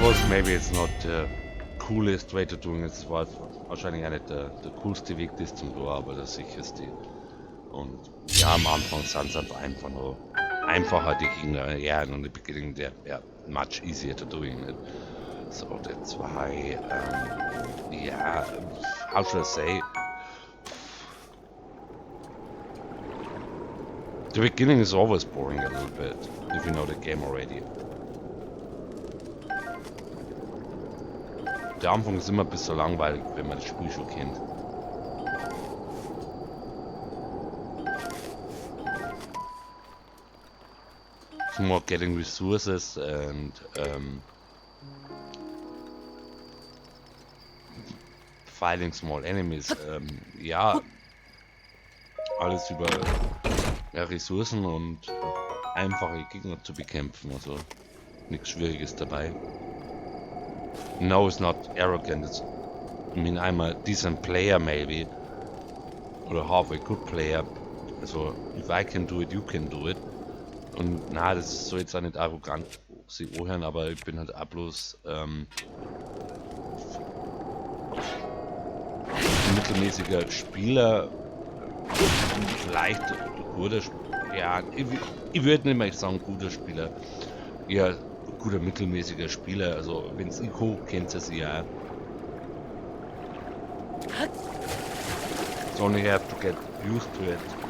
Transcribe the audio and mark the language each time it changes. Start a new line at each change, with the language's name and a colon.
English: Maybe it's not the coolest way to doing it.
German: Es war wahrscheinlich auch nicht der coolste Weg, das zum Tor, aber der sicherste. Und ja, am Anfang sind es halt einfach nur einfacher, die Gegner.
English: Yeah, and in the beginning they're much easier to doing it. So that's why, yeah, how should I say? The beginning is always boring a little bit, if you know the game already.
German: Der Anfang ist immer ein bisschen langweilig, wenn man das Spiel schon kennt.
English: more getting resources and fighting small enemies.
German: Ja, alles über Ressourcen und einfache Gegner zu bekämpfen. Also nichts Schwieriges dabei.
English: No, it's not arrogant. It's, I mean, I'm a decent player maybe. Oder half a good player. Also, if I can do it, you can do it.
German: Und na, das soll jetzt auch nicht arrogant sich anhören, aber ich bin halt auch bloß mittelmäßiger Spieler. Vielleicht guter Spieler. Ja, ich würde nicht mehr sagen guter Spieler. Ja, guter mittelmäßiger Spieler. Also, wenn es ich hoch kennt es ja.
English: So only have to get used to it.